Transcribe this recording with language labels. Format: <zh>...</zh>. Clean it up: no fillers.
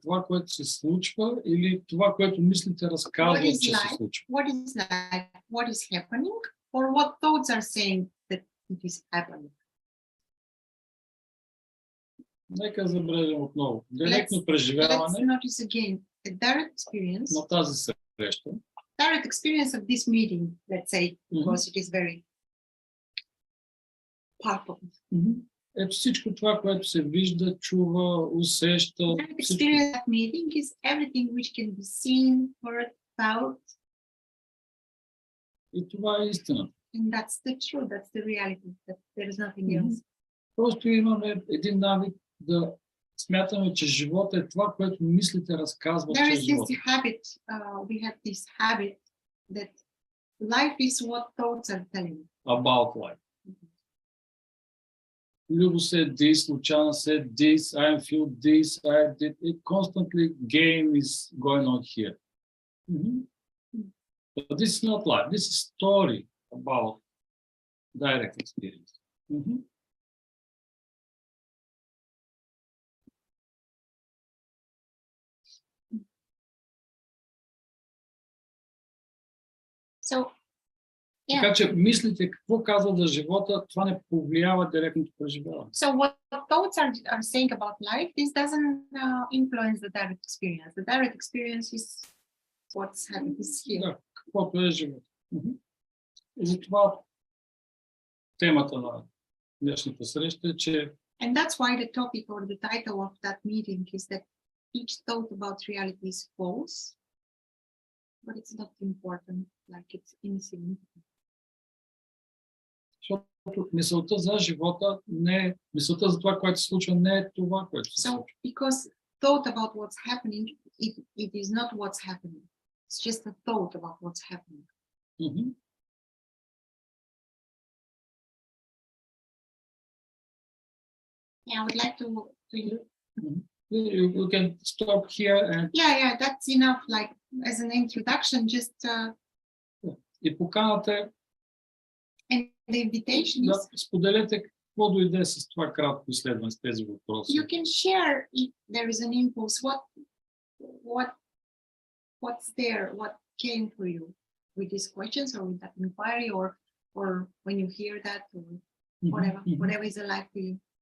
<bg>Това, което се случва, или това, което мислите разказват, че се случва?</bg> <en>What is life? What is happening? Or what thoughts are saying that it is happening?</en> <bg>Нека забележим отново. Директно преживяване</bg> <en>Let's notice again a direct experience.</en> <bg>на тази среща.</bg> <en>Direct experience of this meeting, let's say, because it is very powerful.</en> <bg>Ето всичко това, което се вижда, чува, усеща.</bg> <en>Direct experience of meeting is everything which can be seen, heard, felt.</en> <bg>И това е истина.</bg> <en>And that's the truth, that's the reality, that there is nothing else.</en> <bg>Просто имаме един навик да смятаме, че живота е това, което мислите разказват, че е живота.</bg> <en>We have this habit that life is what thoughts are telling. About life. Lubo said this, Luchana said this, I feel this, I did it. Constantly game is going on here. But this is not life. This is story about direct experience. So, yeah.</en> <bg>Така че мислите какво казва за живота, това не повлиява директното преживяване.</bg> <en>So what thoughts are saying about life, this doesn't influence the direct experience. The direct experience is what's happening here.</en> <bg>Да, каквото е живота. И затова темата на днешната среща е, че</bg> <en>And that's why the topic or the title of that meeting is that each thought about reality is false, but it's not important, like it's insignificant.</en> <bg>защото мисълта за живота не е, мисълта за това, което се случва, не е това, което се случва.</bg> <en>So because thought about what's happening, it is not what's happening. It's just a thought about what's happening. Yeah, I would like to You can stop here and yeah, that's enough, like as an introduction, just</en> <bg>и поканата</bg> <en>and the invitation</en> <bg>да</bg> <en>is</en> <bg>споделете какво дойде с това кратко изследване с тези въпроси.</bg> <en>you can share if there is an impulse, what's there, what came for you with these questions or with that inquiry or when you hear that or whatever is alive for you.</en>